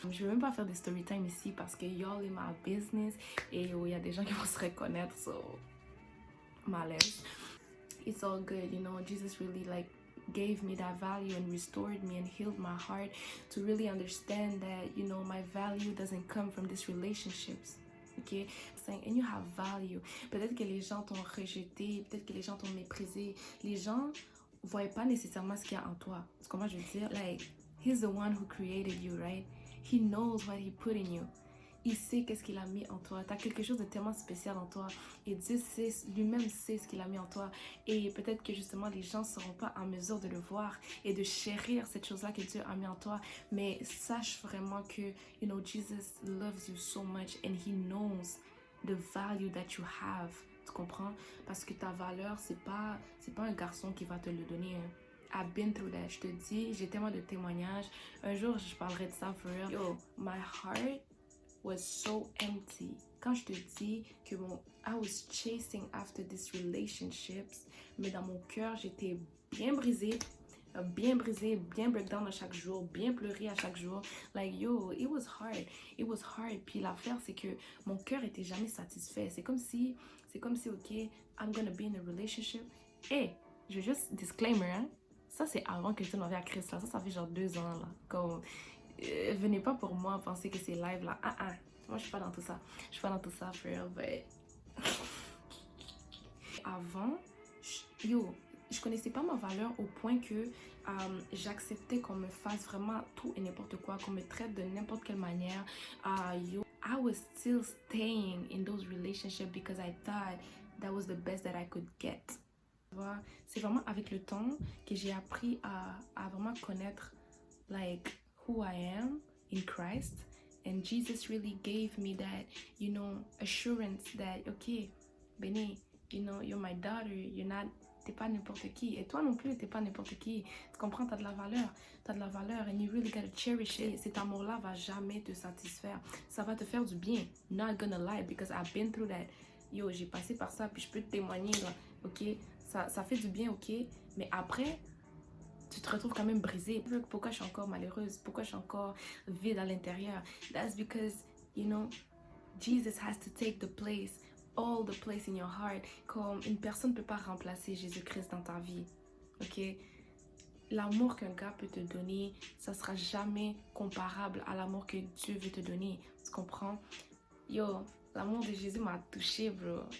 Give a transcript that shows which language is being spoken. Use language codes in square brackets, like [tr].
[fr] Je vais même pas faire des story time ici parce que [en] y'all in my business [fr] et il y a des gens qui vont se reconnaître, so malaise. [en] It's all good, you know. Jesus really like gave me that value and restored me and healed my heart to really understand that, you know, my value doesn't come from these relationships. Ok, and you have value. [fr] Peut-être que les gens t'ont rejeté, peut-être que les gens t'ont méprisé. Les gens voient pas nécessairement ce qu'il y a en toi. C'est comment je veux dire? [en] Like, He's the one who created you, right? He knows what he put in you. [fr] Il sait qu'est-ce qu'il a mis en toi. Tu as quelque chose de tellement spécial en toi. Et Dieu sait, lui-même sait ce qu'il a mis en toi. Et peut-être que justement, les gens ne seront pas en mesure de le voir et de chérir cette chose-là que Dieu a mis en toi. Mais sache vraiment que, [en] you know, Jesus loves you so much and he knows the value that you have. [fr] Tu comprends? Parce que ta valeur, c'est pas un garçon qui va te le donner. Hein. [en] I've been through that. [fr] Je te dis, j'ai tellement de témoignages. Un jour, je parlerai de ça [en] for real. Yo, my heart was so empty. [fr] Quand je te dis que [en] I was chasing after these relationships, [fr] mais dans mon cœur, j'étais bien brisée, bien breakdown à chaque jour, bien pleurée à chaque jour. [en] Like, yo, it was hard. [fr] It was hard. Puis l'affaire, c'est que mon cœur était jamais satisfait. C'est comme si, ok, [en] I'm gonna be in a relationship. [fr] Hey, je veux juste, disclaimer, hein. Ça, c'est avant que je donne ma vie à Christ, là. Ça fait genre 2 ans, là. Comme, venez pas pour moi penser que c'est live, là. Moi, je suis pas dans tout ça. Je suis pas dans tout ça, frère. But... Avant, je connaissais pas ma valeur au point que j'acceptais qu'on me fasse vraiment tout et n'importe quoi, qu'on me traite de n'importe quelle manière. [en] I was still staying in those relationships because I thought that was the best that I could get. [fr] C'est vraiment avec le temps que j'ai appris à vraiment connaître [en] like who I am in Christ. And Jesus really gave me that, you know, assurance that, okay, Benny, you know, you're my daughter, [fr] t'es pas n'importe qui. Et toi non plus, t'es pas n'importe qui. Tu comprends, t'as de la valeur, [en] and you really gotta cherish it. [fr] Cet amour-là va jamais te satisfaire. Ça va te faire du bien. [en] Not gonna lie, because I've been through that. [fr] Yo, j'ai passé par ça, puis je peux te témoigner, là, ok? Ça fait du bien, ok? Mais après, tu te retrouves quand même brisée. Pourquoi je suis encore malheureuse? Pourquoi je suis encore vide à l'intérieur? [en] That's because, you know, Jesus has to take the place, all the place in your heart. [fr] Comme une personne ne peut pas remplacer Jésus-Christ dans ta vie. Ok? L'amour qu'un gars peut te donner, ça sera jamais comparable à l'amour que Dieu veut te donner. Tu comprends? Yo, l'amour de Jésus m'a touchée, bro.